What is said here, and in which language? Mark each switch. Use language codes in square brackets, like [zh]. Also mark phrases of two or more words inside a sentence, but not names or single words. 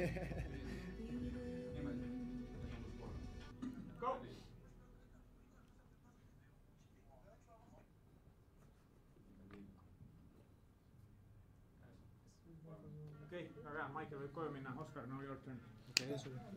[et] Go! Okei, väga hea. Michael võib koju minna. Oskar, [en] no your turn. [et] Okei, sulle.